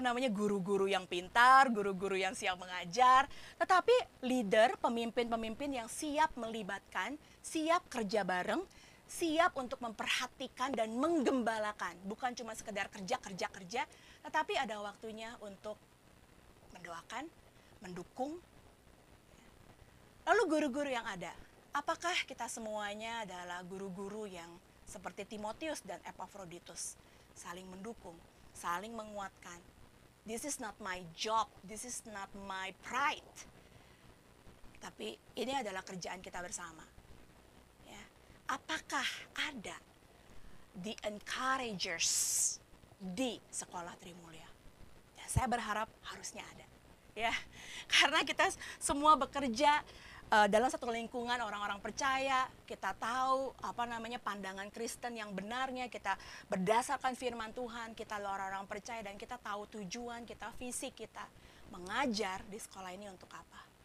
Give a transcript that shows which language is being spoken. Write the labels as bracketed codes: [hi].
[id] guru-guru yang pintar, guru-guru yang siap mengajar, tetapi leader, pemimpin-pemimpin yang siap melibatkan, siap kerja bareng, siap untuk memperhatikan dan menggembalakan, bukan cuma sekedar kerja, tetapi ada waktunya untuk mendoakan, mendukung. Lalu guru-guru yang ada, apakah kita semuanya adalah guru-guru yang seperti Timotius dan Epaphroditus, saling mendukung, saling menguatkan? [en] This is not my job, this is not my pride. [id] Tapi ini adalah kerjaan kita bersama. Ya. Apakah ada the encouragers di sekolah Trimulya? Ya, saya berharap harusnya ada. Ya, karena kita semua bekerja dalam satu lingkungan orang-orang percaya, kita tahu pandangan Kristen yang benarnya, kita berdasarkan firman Tuhan, kita orang-orang percaya dan kita tahu tujuan kita, visi kita mengajar di sekolah ini untuk apa?